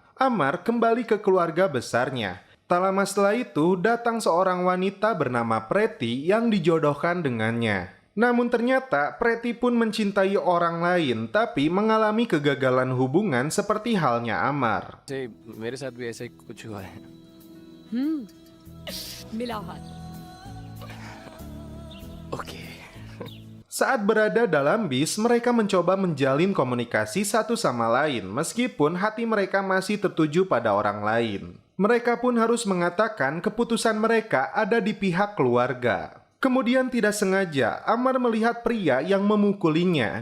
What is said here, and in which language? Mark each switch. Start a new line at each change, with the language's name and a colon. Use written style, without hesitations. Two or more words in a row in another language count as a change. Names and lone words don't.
Indonesian: Amar kembali ke keluarga besarnya. Tak lama setelah itu, datang seorang wanita bernama Preti yang dijodohkan dengannya. Namun ternyata Preti pun mencintai orang lain, tapi mengalami kegagalan hubungan seperti halnya Amar.
Hindi: मेरे साथ भी ऐसा ही कुछ हुआ है. मिला हाथ ओके.
Indonesian: Saat berada dalam bis, mereka mencoba menjalin komunikasi satu sama lain, meskipun hati mereka masih tertuju pada orang lain. Mereka pun harus mengatakan keputusan mereka ada di pihak keluarga. Kemudian tidak sengaja, Amar melihat pria yang memukulinya.